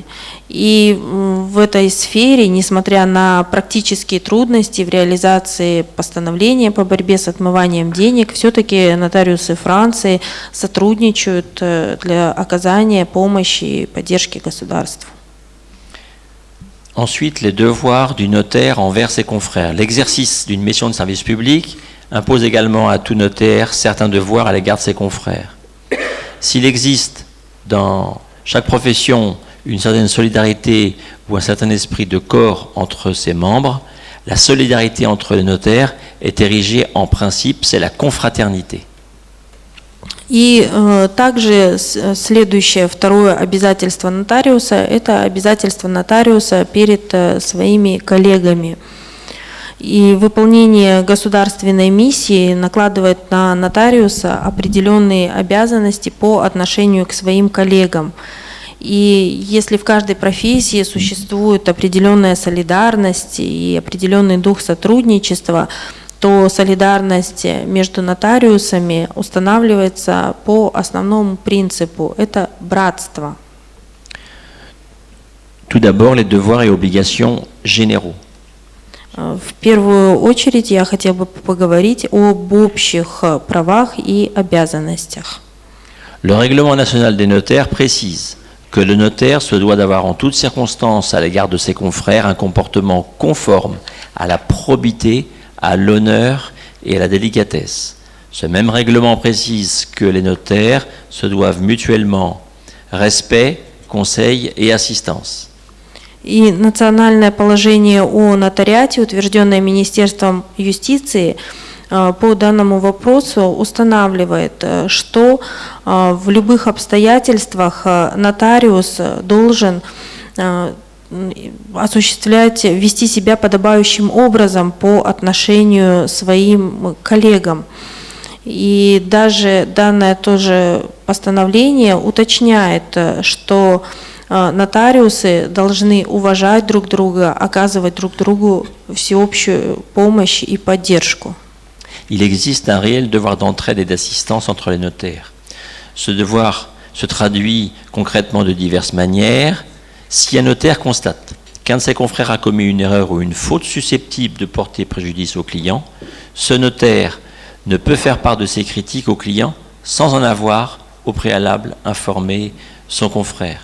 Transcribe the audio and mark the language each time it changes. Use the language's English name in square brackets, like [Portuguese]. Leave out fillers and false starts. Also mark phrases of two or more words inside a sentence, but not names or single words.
[Russian] И в этой сфере, несмотря на практические трудности в реализации постановления по борьбе с отмыванием денег, все-таки нотариусы Франции сотрудничают для оказания помощи и поддержки государству. [French] Ensuite, les devoirs du notaire envers ses confrères. L'exercice d'une mission de service public impose également à tout notaire certains devoirs à l'égard de ses confrères. S'il existe dans chaque profession une certaine solidarité ou un certain esprit de corps entre ses membres, la solidarité entre les notaires est érigée en principe, c'est la confraternité. [Russian] И также следующее, второе обязательство нотариуса – это обязательство нотариуса перед своими коллегами. И выполнение государственной миссии накладывает на нотариуса определенные обязанности по отношению к своим коллегам. И если в каждой профессии существует определенная солидарность и определенный дух сотрудничества, то солидарность между нотариусами устанавливается по основному принципу – это братство. [French] Tout d'abord, les devoirs et obligations généraux. [Russian] В первую очередь я хотел бы поговорить об общих правах и обязанностях. [French] Le règlement national des notaires précise que le notaire se doit d'avoir en toutes circonstances à l'égard de ses confrères un comportement conforme à la probité, à l'honneur et à la délicatesse. Ce même règlement précise que les notaires se doivent mutuellement respect, conseil et assistance. [Russian] И национальное положение о нотариате, утвержденное Министерством юстиции, по данному вопросу устанавливает, что в любых обстоятельствах нотариус должен вести себя подобающим образом по отношению к своим коллегам. И даже данное тоже постановление уточняет, что нотариусы должны уважать друг друга, оказывать друг другу всеобщую помощь и поддержку. [French] Il existe un réel devoir d'entraide et d'assistance entre les notaires. Ce devoir se traduit concrètement de diverses manières. Si un notaire constate qu'un de ses confrères a commis une erreur ou une faute susceptible de porter préjudice au client, ce notaire ne peut faire part de ses critiques au client sans en avoir au préalable informé son confrère.